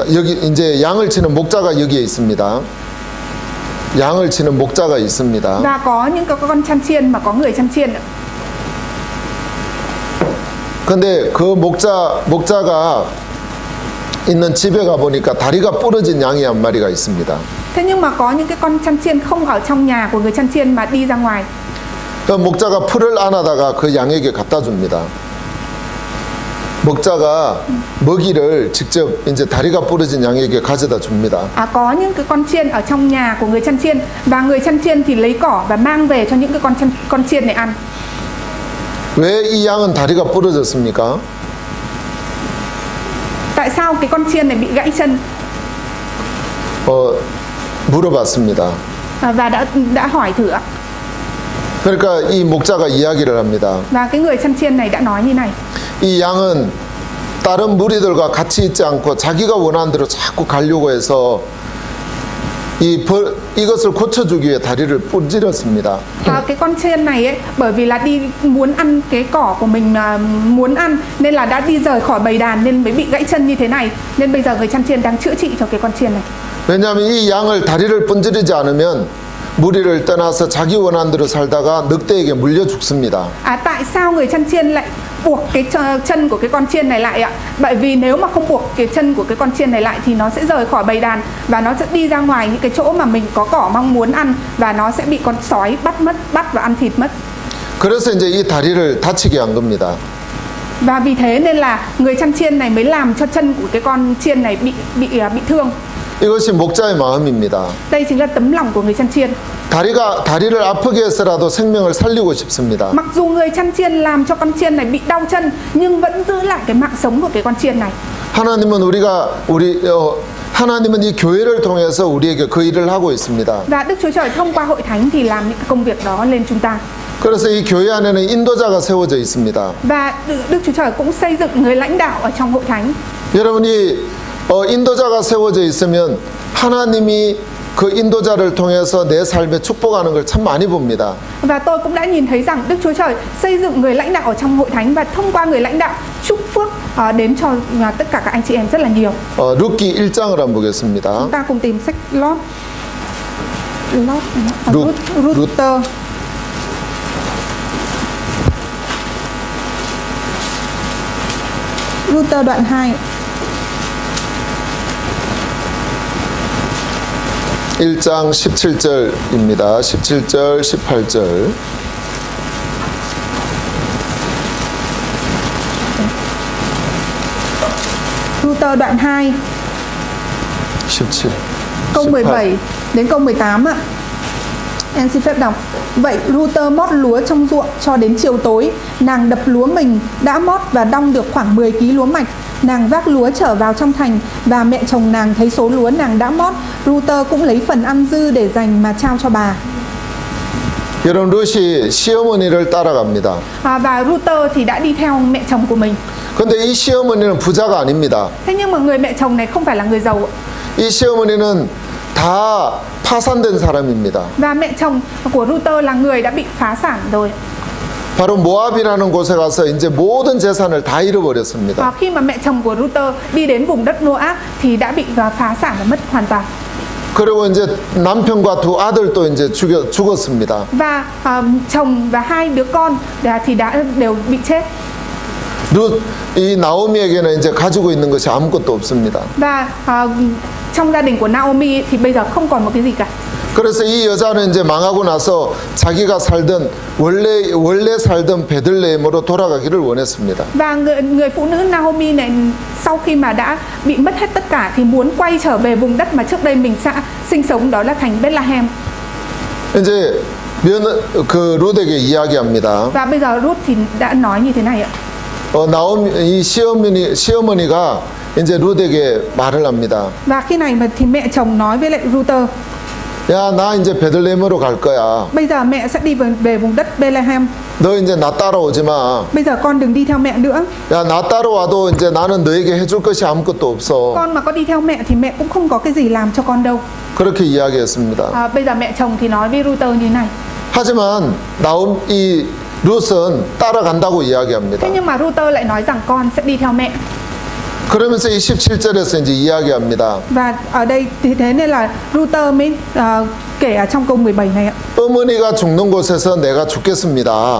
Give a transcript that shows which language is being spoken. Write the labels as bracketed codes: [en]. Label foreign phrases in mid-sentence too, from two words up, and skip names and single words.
[ko] 여기 이제 양을 치는 목자가 여기에 있습니다. 양을 치는 목자가 있습니다. [vi] Và có những cái con chăn chiên mà có người chăn chiên. [ko] 근데 그 목자가 있는 집에 가 보니까 다리가 부러진 양이 한 마리가 있습니다. [vi] Thế nhưng mà có những cái con chăn chiên không ở trong nhà của người chăn chiên mà đi ra ngoài. [ko] 그 목자가 풀을 안아다가 그 양에게 갖다 줍니다. 목자가 먹이를 직접 이제 다리가 부러진 양에게 가져다 줍니다. [vi] Có những cái con chiên ở trong nhà của người chăn chiên và người chăn chiên thì lấy cỏ và mang về cho những cái con chiên này ăn. [ko] 왜 이 양은 다리가 부러졌습니까? [vi] Tại sao cái con chiên này bị gãy chân? [ko] 물어봤습니다. [vi] Và đã hỏi thử ạ. [ko] 그러니까 이 목자가 이야기를 합니다. [vi] Và cái người chăn chiên này đã nói như này. [ko] 이 양은 다른 무리들과 같이 있지 않고 자기가 원하는 대로 자꾸 가려고 해서 이것을 고쳐주기 위해 다리를 부러뜨렸습니다. [vi] Cái con chiên này ấy, bởi vì là đi muốn ăn cái cỏ của mình muốn ăn nên là đã đi rời khỏi bầy đàn nên mới bị gãy chân như thế này. Nên bây giờ người chăn chiên đang chữa trị cho cái con chiên này. [ko] 왜냐하면 이 양을 다리를 분지르지 않으면 무리를 떠나서 자기 원한대로 살다가 늑대에게 물려 죽습니다. [vi] Tại sao người chăn chiên lại buộc cái chân của cái con chiên này lại ạ? Bởi vì nếu mà không buộc cái chân của cái con chiên này lại thì nó sẽ rời khỏi bầy đàn và nó sẽ đi ra ngoài những cái chỗ mà mình có cỏ mong muốn ăn và nó sẽ bị con sói bắt và ăn thịt mất. [ko] 그래서 이제 이 다리를 다치게 한 겁니다. [vi] Và vì thế nên là người chăn chiên này mới làm cho chân của cái con chiên này bị thương. [ko] 이것이 목자의 마음입니다. [vi] Đây chính là tấm lòng của người chăn chiên. [ko] 다리를 아프게 해서라도 생명을 살리고 싶습니다. [vi] Mặc dù người chăn chiên làm cho con chiên này bị đau chân nhưng vẫn giữ lại cái mạng sống của cái con chiên này. [ko] 하나님은 이 교회를 통해서 우리에게 그 일을 하고 있습니다. [vi] Và Đức Chúa Trời thông qua hội thánh thì làm những công việc đó lên chúng ta. [ko] 그래서 이 교회 안에는 인도자가 세워져 있습니다. [vi] Và Đức Chúa Trời cũng xây dựng người lãnh đạo ở trong hội thánh. [ko] 여러분이 인도자가 세워져 있으면 하나님이 그 인도자를 통해서 내 삶에 축복하는 걸 참 많이 봅니다. [vi] Và tôi cũng đã nhìn thấy rằng Đức Chúa Trời xây dựng người lãnh đạo ở trong hội thánh và thông qua người lãnh đạo chúc phước đến cho tất cả các anh chị em rất là nhiều. [ko] 룻기 1장을 한번 보겠습니다. [vi] Chúng ta cùng tìm sách Ruther. Ruther đoạn 2. [ko] 1장 17절입니다. 17절, 18절. [vi] Ruther đoạn 2 17. câu 17 đến câu 18 ạ. Em xin phép đọc. Vậy Ruther mót lúa trong ruộng cho đến chiều tối. Nàng đập lúa mình đã mót và đong được khoảng 10 kg lúa mạch. Nàng vác lúa trở vào trong thành và mẹ chồng nàng thấy số lúa nàng đã mót. Ruther cũng lấy phần ăn dư để dành mà trao cho bà. [ko] 여러분 룻이 시어머니를 따라갑니다. [vi] Và Ruther thì đã đi theo mẹ chồng của mình. [ko] 근데 이 시어머니는 부자가 아닙니다. [vi] Thế nhưng mà người mẹ chồng này không phải là người giàu. [ko] 이 시어머니는 다 파산된 사람입니다. [vi] Và mẹ chồng của Ruther là người đã bị phá sản rồi. [ko] 바로 모압이라는 곳에 가서 이제 모든 재산을 다 잃어버렸습니다. [vi] Khi mà mẹ chồng của Ruther đi đến vùng đất Moab thì đã bị phá sản và mất hoàn toàn. [ko] 그리고 이제 남편과 두 아들도 이제 죽었습니다. [vi] Và chồng và hai đứa con thì đã đều bị chết. [ko] 이 나오미에게는 이제 가지고 있는 것이 아무것도 없습니다. [vi] Và trong gia đình của Naomi thì bây giờ không còn một cái gì cả. [ko] 그래서 이 여자는 이제 망하고 나서 자기가 살던 원래 살던 베들레헴으로 돌아가기를 원했습니다. [vi] Và người phụ nữ Naomi này sau khi mà đã bị mất hết tất cả thì muốn quay trở về vùng đất mà trước đây mình sinh sống, đó là thành Bethlehem. [ko] 이제 그 룻에게 이야기합니다. [vi] Và bây giờ Ruth thì đã nói như thế này ạ. [ko] 이 시어머니가 이제 룻에게 말을 합니다. [vi] Và khi này mà thì mẹ chồng nói với lại Ruther. [ko] 야, 나 이제 베들레헴으로 갈 거야. [vi] Bây giờ mẹ sẽ đi về vùng đất Bethlehem. [ko] 너 이제 나 따라오지 마. [vi] Bây giờ con đừng đi theo mẹ nữa. [ko] 야, 나 따라와도 이제 나는 너에게 해줄 것이 아무것도 없어. [vi] Con mà có đi theo mẹ thì mẹ cũng không có cái gì làm cho con đâu. [ko] 그렇게 이야기했습니다. [vi] Bây giờ mẹ chồng thì nói với Ruther như này. [ko] 하지만 이 룻은 따라간다고 이야기합니다. [vi] Thế nhưng mà Ruther lại nói rằng con sẽ đi theo mẹ. [ko] 그러면서 이 17절에서 이제 이야기합니다. [vi] Và ở đây thì thế nên là Ruther mới kể ở trong câu 17 này ạ. [ko] 어머니가 죽는 곳에서 내가 죽겠습니다.